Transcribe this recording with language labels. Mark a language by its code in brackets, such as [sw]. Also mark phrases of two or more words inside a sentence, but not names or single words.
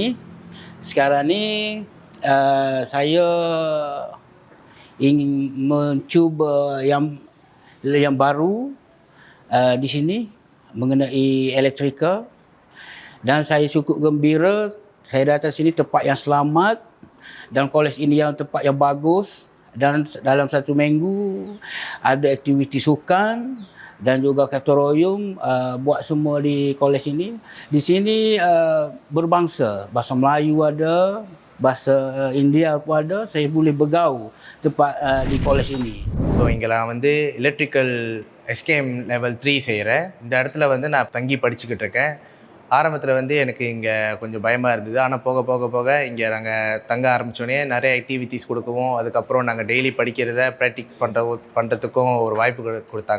[ms] Sekarang ni saya ingin mencuba yang baru di sini mengenai electrical, dan saya cukup gembira saya datang sini, tempat yang selamat dan kolej ini yang tempat yang bagus, dan dalam 1 minggu ada aktiviti sukan, dan juga kata royong buat semua di kolej ini. Di sini berbangsa, bahasa Melayu ada, bahasa India pun ada. Saya boleh bergaul tempat di kolej ini. [ta] ஸோ இங்கே நான் வந்து [en] electrical SKM level 3 [ta] செய்கிறேன். இந்த இடத்துல வந்து நான் தங்கி படிச்சுக்கிட்டு இருக்கேன். ஆரம்பத்தில் வந்து எனக்கு இங்கே கொஞ்சம் பயமாக இருந்தது. ஆனால் போக போக போக இங்கே நாங்கள் தங்க ஆரம்பித்தோடனே நிறைய ஆக்டிவிட்டீஸ் கொடுக்கவும், அதுக்கப்புறம் நாங்கள் டெய்லி படிக்கிறத ப்ராக்டிக்ஸ் பண்ணுறதுக்கும் ஒரு வாய்ப்பு கொடுத்தாங்க.